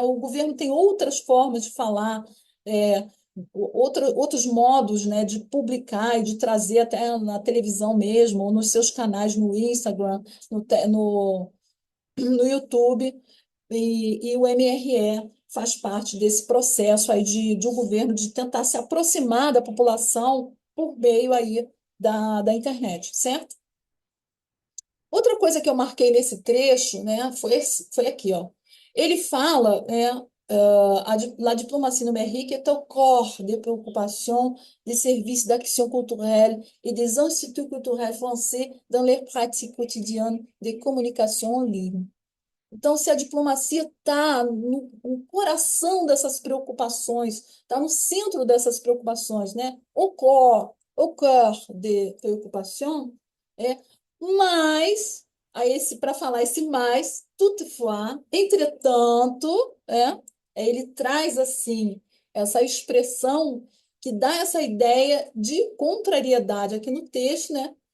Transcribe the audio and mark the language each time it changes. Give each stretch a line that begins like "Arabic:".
Portuguese: O governo tem outras formas de falar, é, outros modos, né, de publicar e de trazer até na televisão mesmo, ou nos seus canais no Instagram, no YouTube, e o MRE faz parte desse processo aí de um governo de tentar se aproximar da população por meio aí da internet, certo? Outra coisa que eu marquei nesse trecho, né, foi aqui, ó.
French: Ele fala, né, la diplomatie numérique est au corps des préoccupations des services d'action culturelle et des instituts culturels français dans leurs pratiques quotidiennes de communication en ligne.
Portuguese: Então, se a diplomacia está no coração dessas preocupações, está no centro dessas preocupações, né?
French: Au cœur de préoccupation,
Portuguese: é, mas a esse, para falar esse mais,
French: toutefois,
Portuguese: entretanto, ele traz assim essa expressão que dá essa ideia de contrariedade aqui no texto, né?